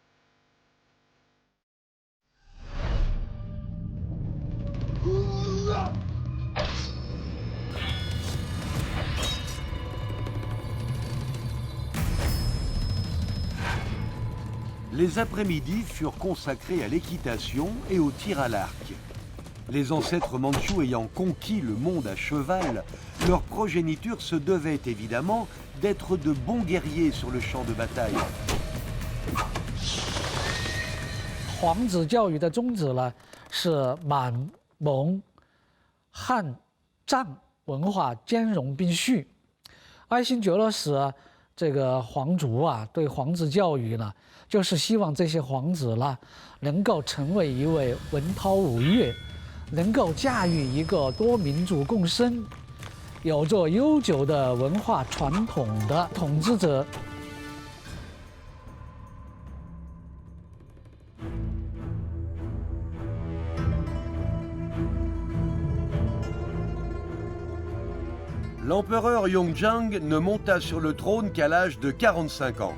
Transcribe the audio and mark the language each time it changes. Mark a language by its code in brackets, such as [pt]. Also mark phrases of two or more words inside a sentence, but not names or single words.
[fr] Les après-midi furent consacrés à l'équitation et au tir à l'arc. Les ancêtres mandchous ayant conquis le monde à cheval, leur progéniture se devait évidemment d'être de bons guerriers sur le champ de bataille. [zh] 皇子教育的宗旨呢，是满蒙汉藏文化兼容并蓄。爱新觉罗使这个皇族啊，对皇子教育呢，就是希望这些皇子呢，能够成为一位文韬武略，能够驾驭一个多民族共生、有着悠久的文化传统的统治者。 [fr] L'empereur Yongjang ne monta sur le trône qu'à l'âge de 45 ans.